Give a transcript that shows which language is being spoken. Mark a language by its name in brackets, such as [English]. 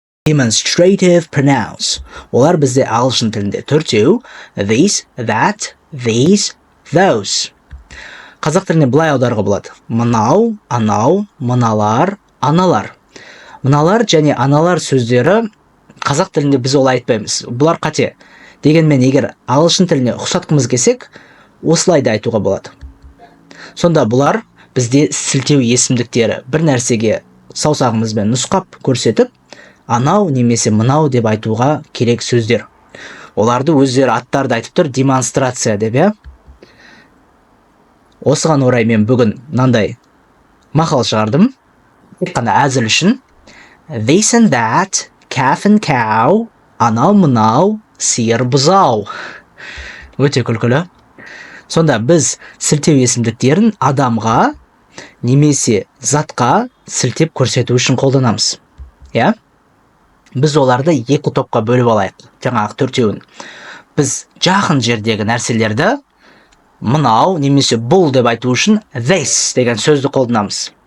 [English] Demonstrative pronounce. [Kazakh] Олар бізде ағылшын тілінде төртеу. [English] These, that, these, those. [Kazakh] Қазақ тіліне былай аударуға болады. Мынау, анау, мыналар, аналар. Мыналар және аналар сөздері қазақ тілінде біз олай айтпаймыз. Бұлар қате. Дегенмен егер ағылшын тіліне ұқсатқымыз келсек, осылай да айтуға болады. Сонда бұлар бізде сілтеу есімдіктері. Бір нәрсеге саусағымызбен нұсқап көрсетіп, анау немесе мынау деп айтуға керек сөздер. Оларды өздері аттарды айтып тұр, демонстрация деп, иә? Осыған орай мен бүгін мынандай мақал шығардым. Тек қана әзіл үшін. [English] This and that, calf and cow, [Kazakh] анау мынау, сиыр бұзау. Өте күлкілі. Сонда біз сілтеу есімдіктерін адамға немесе затқа сілтеп көрсету үшін қолданамыз. Я? Біз оларды екі топқа бөліп алайық. Жаңағы төртеуін. Біз жақын жердегі нәрселерді мынау немесе бұл деп айту үшін this деген сөзді қолданамыз.